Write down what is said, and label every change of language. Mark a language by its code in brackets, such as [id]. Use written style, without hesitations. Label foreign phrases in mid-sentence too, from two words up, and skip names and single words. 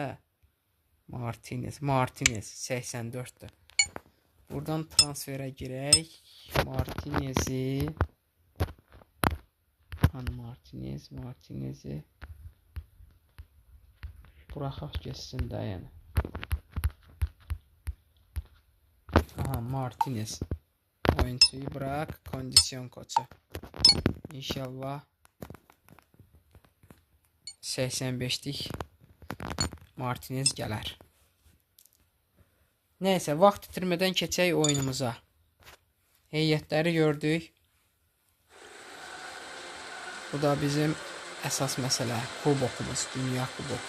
[tr] Martinez 84'dür. [az] Buradan transferə girək. [tr] Martinez'i. Hani Martinez'i. [az] Buraxaq geçsin də yəni. Aha, Martinez. [tr] Oyuncuyu bırak. Kondisyon koçu. İnşallah 85'lik Martinez [az] gələr. Neyse, vaxt itirmədən keçək oyunumuza. Heyətləri gördük. Bu da bizim əsas məsələ. Kubokumuz, dünya kuboku.